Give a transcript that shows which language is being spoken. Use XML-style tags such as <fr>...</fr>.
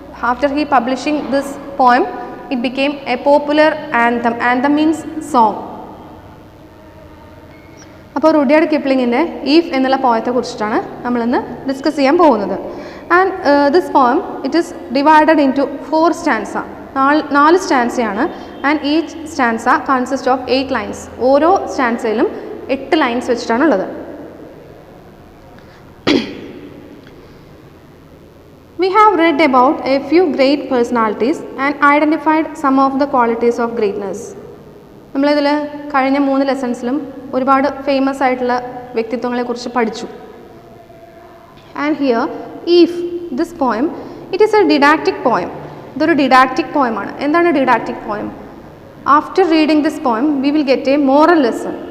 <en>After he publishing this poem, it became a popular anthem. Anthem means song.</en> <ml>അപ്പോൾ Rudyard കിപ്ലിങ്ങിൻ്റെ if എന്നുള്ള പോയത്തെ കുറിച്ചിട്ടാണ് നമ്മളിന്ന് discuss ചെയ്യാൻ പോകുന്നത്.</ml> <en>And this poem it is divided into 4 stanza.</en> <ml>4 സ്റ്റാൻസയാണ്.</ml> <en>And each stanza consist of 8 lines.</en> <ml>ഓരോ സ്റ്റാൻസയിലും 8 lines വെച്ചിട്ടാണ് ഉള്ളത്.</ml> <en>We have read about a few great personalities and identified some of the qualities of greatness.</en> <ml>നമ്മളിതിൽ കഴിഞ്ഞ 3 ലെസൺസിലും ഒരുപാട് famous ആയിട്ടുള്ള വ്യക്തിത്വങ്ങളെക്കുറിച്ച് പഠിച്ചു.</ml> <en>And here if this poem it is a didactic poem.</en> <ml>ഇതൊരു didactic പോയമാണ്. എന്താണ് didactic poem?</ml> <en>After reading this poem we will get a moral lesson.</en>